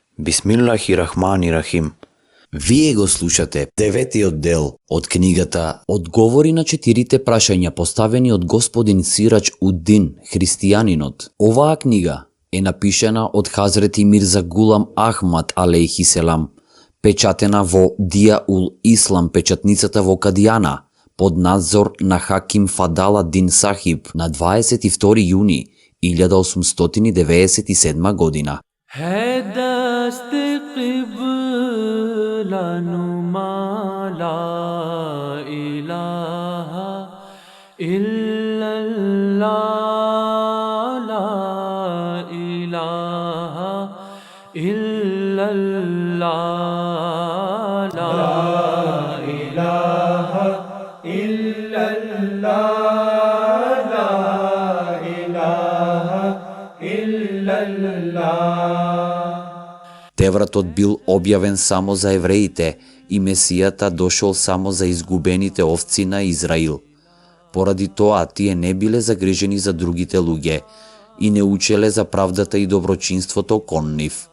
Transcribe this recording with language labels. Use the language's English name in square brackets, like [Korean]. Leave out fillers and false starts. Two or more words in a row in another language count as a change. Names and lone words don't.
[Arabic] بسم الله الرحمن الرحيم. [Macedonian] Вие го слушате деветиот дел од книгата Одговори на 4 прашања поставени од господин Сирач Уддин, христијанинот. Оваа книга е напишана од Хазрети Мирза Гулам Ахмад [Arabic] عليه السلام, [Macedonian] печатена во Дија ул Ислам, печатницата во Кадијана, под надзор на Хаким Фадала Дин Сахиб на 22 јуни 1897 година. [Urdu] ہے دست قبلہ نما [Arabic] لا إله إلا الله لا إله إلا الله لا إله إلا الله لا إله إلا الله. [Macedonian] Тевратот бил објавен само за евреите и Месијата дошол само за изгубените овци на Израил. Поради тоа тие не биле загрижени за другите луѓе и не учеле за правдата и доброчинството кон нив.